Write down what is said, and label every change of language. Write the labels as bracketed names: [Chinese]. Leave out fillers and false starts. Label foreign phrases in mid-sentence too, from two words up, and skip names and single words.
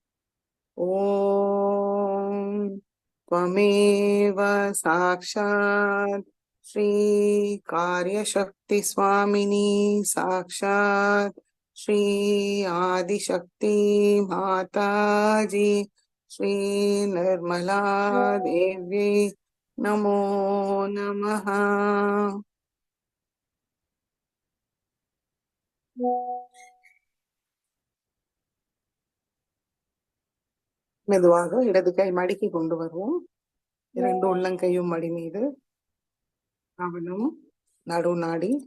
[Sanskrit] ஓம் त्वमेव साक्षात् श्री कार्यशक्ति स्वामिनी साक्षात् श्री आदिशक्ति माताजी श्री निर्मला देवी नमो नमः. [Tamil] மெதுவாக இடது கை மடிக்கு கொண்டு வருவோம். இரண்டு உள்ளங்கையும் மடி மீது. கவனம் நடுநாடி.